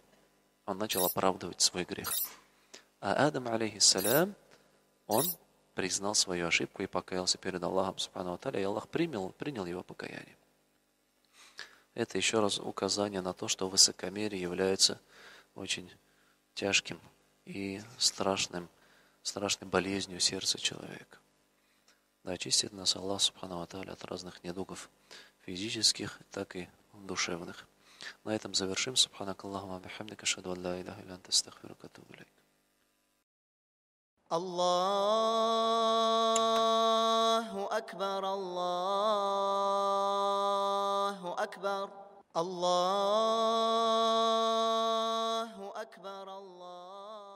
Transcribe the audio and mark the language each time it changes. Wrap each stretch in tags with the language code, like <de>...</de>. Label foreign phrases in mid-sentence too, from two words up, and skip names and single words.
<ru>Он начал оправдывать свой грех. А Адам, алейхиссалям, он признал свою ошибку и покаялся перед Аллахом,</ru> <ar>سبحانه وتعالى,</ar> <ru>и Аллах принял его покаяние. Это еще раз указание на то, что высокомерие является очень тяжким и страшной болезнью сердца человека. Да, очистит нас Аллах,</ru> <ar>سبحانه وتعالى,</ar> <ru>от разных недугов, физических, так и душевных. На этом завершим.</ru> <ar>سبحانك اللهم وبحمدك، أشهد أن لا إله إلا أنت، أستغفرك وأتوب إليك. الله أكبر الله أكبر الله أكبر الله</ar>